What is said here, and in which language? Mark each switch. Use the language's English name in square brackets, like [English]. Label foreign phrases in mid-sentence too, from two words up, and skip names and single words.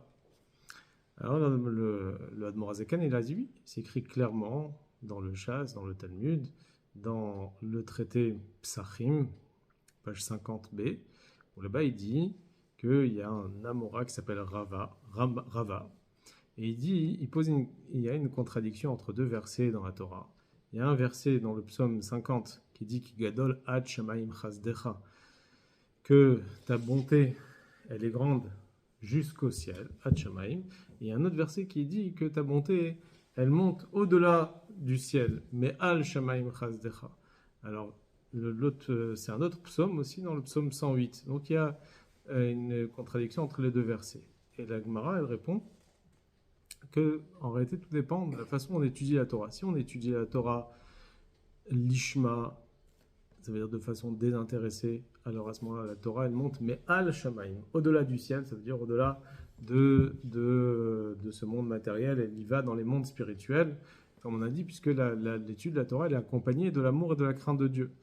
[French] Alors le Admor Zakan, il a dit oui, c'est écrit clairement dans le Shas, dans le Talmud, dans le traité Psachim, page 50b, où là-bas il dit qu'il y a un Amora qui s'appelle Rava, et il y a une contradiction entre deux versets dans la Torah. Il y a un verset dans le psaume 50 qui dit [Hebrew] גדול עד שמים חסדך, [French] que ta bonté, elle est grande jusqu'au ciel, [Hebrew] עד שמים. [French] Et il y a un autre verset qui dit que ta bonté, elle monte au-delà du ciel, mais [Hebrew] על שמים חסדך. [French] Alors, c'est un autre psaume aussi dans le psaume 108. Donc il y a une contradiction entre les deux versets. Et la Gemara, elle répond que en réalité tout dépend de la façon dont on étudie la Torah. Si on étudie la Torah l'ishma, ça veut dire de façon désintéressée, alors à ce moment-là la Torah elle monte, mais [Hebrew] על שמים, [French] au-delà du ciel, ça veut dire au-delà de ce monde matériel, elle y va dans les mondes spirituels, comme on a dit, puisque l'étude de la Torah elle est accompagnée de l'amour et de la crainte de Dieu.